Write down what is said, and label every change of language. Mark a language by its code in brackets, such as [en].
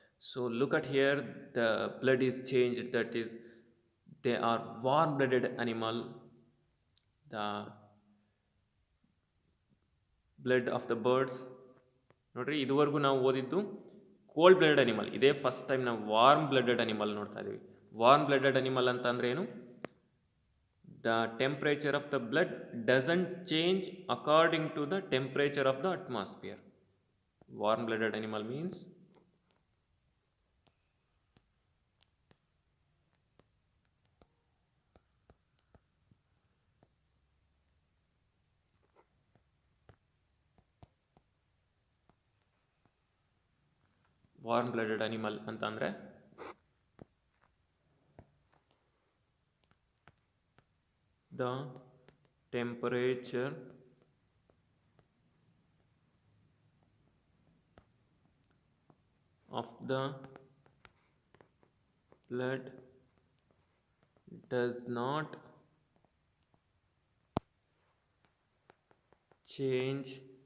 [en] So look at here, the blood is changed, that is they are warm-blooded animal. The blood of the birds, [kn] ನೋಡ್ರಿ, ಇದುವರೆಗೂ ನಾವು ಓದಿದ್ದು cold blooded animal. ಇದೇ first time ನಾವು warm blooded animal ನೋಡ್ತಾ ಇದ್ದೀವಿ. Warm blooded animal ಅಂತ ಅಂದರೆ ಏನು? [en] The temperature of the blood doesn't change according to the temperature of the atmosphere. Warm blooded animal means warm blooded animal ಅಂತಂದರೆ the temperature of the blood does not change